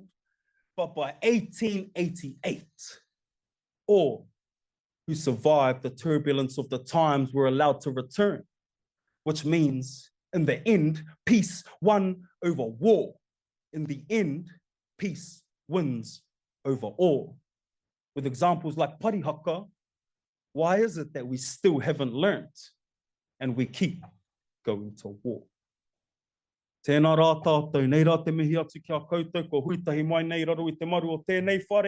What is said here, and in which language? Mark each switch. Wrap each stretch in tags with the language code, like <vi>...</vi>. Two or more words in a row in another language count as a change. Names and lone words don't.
<en>But by 1888, all who survived the turbulence of the times were allowed to return, which means, in the end, peace won over war. In the end, peace wins over all. With examples like Parihaka, why is it that we still haven't learned and we keep going to war?</en> <mi>Tēnā rā tātou, nei rā te mihi atu kia koutou, ko huitahi mai nei raro I te maru o tēnei whare.</mi>